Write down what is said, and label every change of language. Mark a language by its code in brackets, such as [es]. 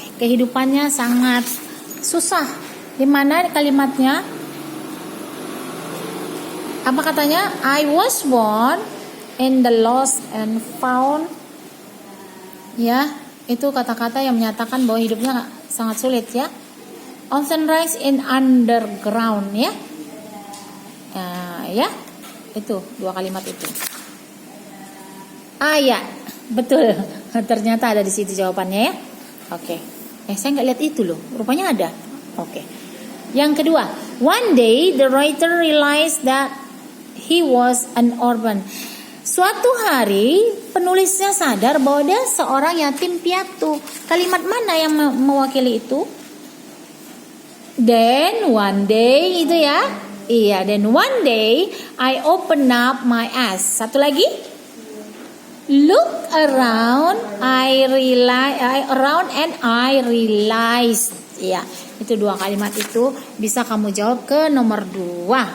[id] Kehidupannya sangat susah. Di mana kalimatnya? Apa katanya? [en] I was born in the lost and found. [id] Ya, itu kata-kata yang menyatakan bahwa hidupnya sangat sulit ya. [en] Often rise in underground [id] ya. Ya, itu dua kalimat itu. Ya, betul. Ternyata ada di situ jawabannya ya. Oke. Saya nggak lihat itu loh. Rupanya ada. Oke. Yang kedua, [en] one day the writer realized that he was an orphan. [id] Suatu hari penulisnya sadar bahwa dia seorang yatim piatu. Kalimat mana yang mewakili itu? [en] Then one day [id] itu ya. [en] Iya, then one day I open up my eyes. [id] Satu lagi. [en] Look around, and I realized. [id] Iya, itu dua kalimat itu bisa kamu jawab ke nomor 2.